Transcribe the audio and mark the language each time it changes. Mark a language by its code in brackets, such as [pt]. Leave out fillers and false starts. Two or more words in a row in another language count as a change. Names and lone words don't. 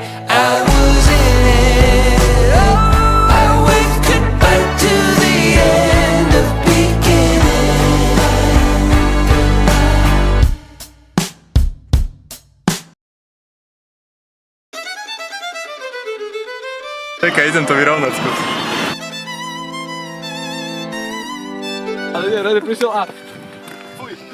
[en] I was in it. Oh, I waved goodbye to the end of beginning. [sk] Čekaj, idem to vyrovnať skús. Ale nie, Rade prišiel a... Fuj.